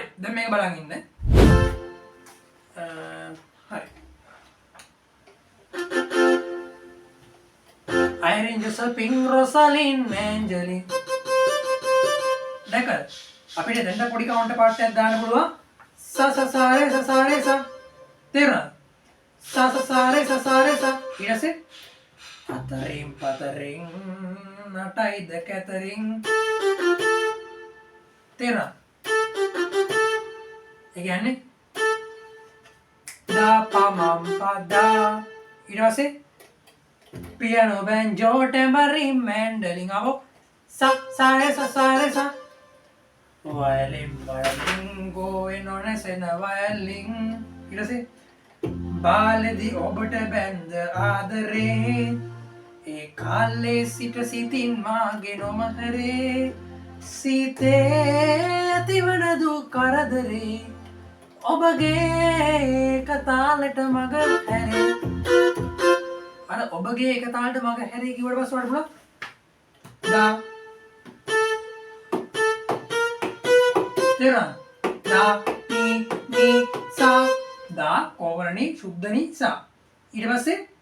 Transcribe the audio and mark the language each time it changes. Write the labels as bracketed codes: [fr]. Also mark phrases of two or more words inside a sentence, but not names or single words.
[si] දැන් මේක බලන් ඉන්න. හරි. Irene Josephine Rosalind Angeline දැකලා අපිට දැන් පොඩි counter part එකක් දාන්න පුළුවන්. sa sa sa re sa තේරුණාද? sa re sa ඊට පස්සේ පතරින් නටයිද කැතරින් තේරුණාද? ඒ කියන්නේ da pa mam pa da ඊට පස්සේ piano [en] banjo tambourine mandolin [si] අව sa sa re sa [en] violin going on as a violin [si] ඊට පස්සේ බාලදි ඔබට බැන්ද ආදරේ ඒ කාලේ සිට සිතින් මාගේ නොමහරේ සිතේ ඇතිවන දුක් කරදරේ ඔබගේ කතාලට මග හැරේ අර ඔබගේ කතාලට මග හැරේ කිව්වට පස්සේ වඩ පුළුවන් දා තේරුණා දා නි සා දා කෝවරණි සුද්ධනි සා ඊට පස්සේ